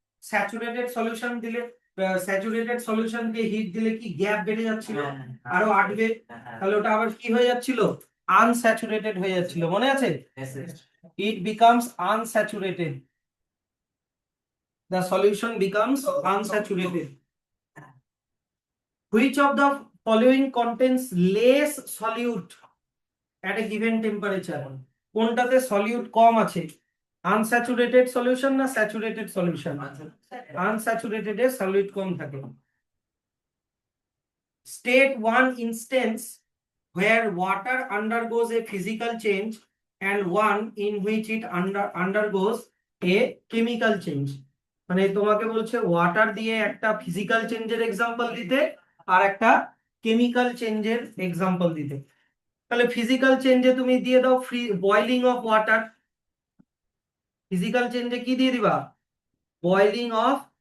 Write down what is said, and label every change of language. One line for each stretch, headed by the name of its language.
Bangla: Saturated solution দিলে, saturated সলিউশনকে hit দিলে কি গ্যাপ বেড়ে যাচ্ছিল, আরো আটবে, তাহলে ওটা আবার কি হয়ে যাচ্ছিল, আনস্যাচুরেটেড হয়ে যাচ্ছিল, মনে আছে?
English: It becomes unsaturated, the solution becomes unsaturated. Which of the following contains less solute at a given temperature?
Bangla: কোনটাতে সলিউট কম আছে, আনস্যাচুরেটেড সলিউশন না স্যাচুরেটেড সলিউশন? আনস্যাচুরেটেড এর সলিউট কম থাকে।
English: State one instance where water undergoes a physical change and one in which it undergoes a chemical change।
Bangla: মানে তোমাকে বলছে water দিয়ে একটা ফিজিক্যাল চেঞ্জের এক্সাম্পল দিতে আর একটা কেমিক্যাল চেঞ্জের এক্সাম্পল দিতে। তাহলে ফিজিক্যাল চেঞ্জে তুমি দিয়ে দাও
English: Boiling of water.
Bangla: ফিজিক্যাল চেঞ্জে কি দিয়ে দিবা, বয়লিং অফ